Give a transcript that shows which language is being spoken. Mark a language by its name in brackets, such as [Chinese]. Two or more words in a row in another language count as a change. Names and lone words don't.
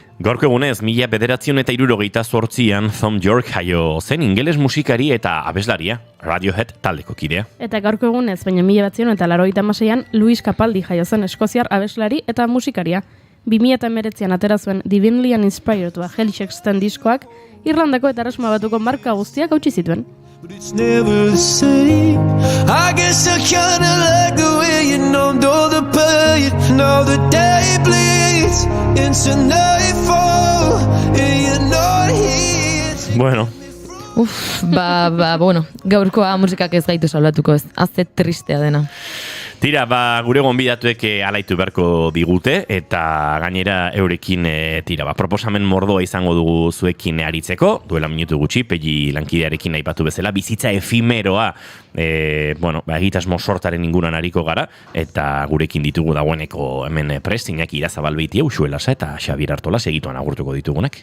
[Basque] Gaurko egunez, 1968an Thom Yorke jaio zen ingeles musikari eta abeslaria, Radiohead taldeko kidea. Eta gaurko egunez, baina 1986an Luis Capaldi jaio zen eskoziar abeslari eta musikaria. 2019an atera zuen Divinely Uninspired Helix Sexten diskoak Irlandako eta Erresuma Batuko marka guztiak hautsi zituen. [English] But it's never the same. I guess I kinda like the way you numbed all the pain. Now the day bleeds into nightfall and you're not here. [Basque] Bueno, Bueno, gaurkoa musikak ez gaitu salbatuko ez. Azte tristea dena. Tira, gure gonbidatuek alaitu beharko digute, eta gainera eurekin, proposamen mordoa izango dugu zuekin aritzeko, duela minutu gutxi, Pegi lankidearekin aipatu bezala, bizitza efimeroa, egitasmo sortaren inguruan ariko gara, eta gurekin ditugu dagoeneko hemen prest, Iñaki Irazabalbeitia, Uxuelasa eta Xabier Artola segituan agurtuko ditugunak.